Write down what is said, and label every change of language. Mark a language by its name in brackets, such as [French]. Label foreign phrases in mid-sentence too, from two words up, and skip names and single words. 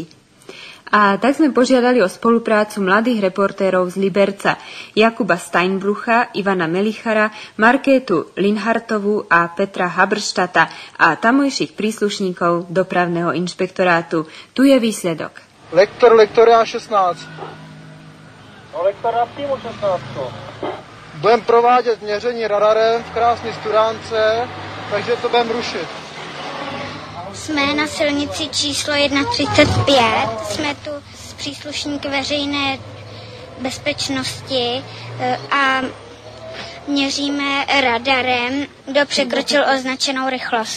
[Slovak] A tak sme požiadali o spoluprácu mladých reportérov z Liberca, Jakuba Steinbrucha, Ivana Melichara, Markétu Linhartovú a Petra Habrštata a tamojších príslušníkov dopravného inšpektorátu. Tu je výsledok. [Czech] Lektora 16. No lektora přímo 16. Budeme provádět měření radarem v Krásné Studánce, takže to budeme rušit. Jsme na silnici číslo 135, jsme tu s příslušníky veřejné bezpečnosti a měříme radarem, kdo překročil označenou rychlost.